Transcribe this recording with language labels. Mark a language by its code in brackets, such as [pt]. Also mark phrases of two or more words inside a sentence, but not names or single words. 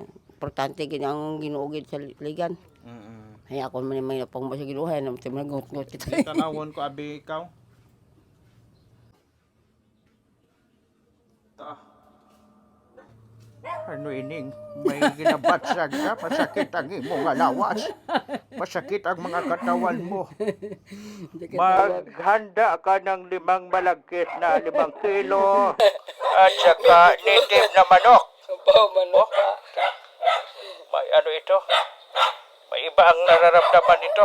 [hil] Importante gid ang Ginoo gid sa ligan. Ay ako man may napang sa Ginoo hay naman nagot-ngot kita. Tanawon ko abi ikaw. Ano ining? May ginabatsag ka, masakit ang imong alawas. [tl] Masakit ang mga katawan mo. Maghanda ka ng 5 malagkit na 5 kilo. At saka native na manok. manok. May ano ito? May iba ang nararamdaman ito.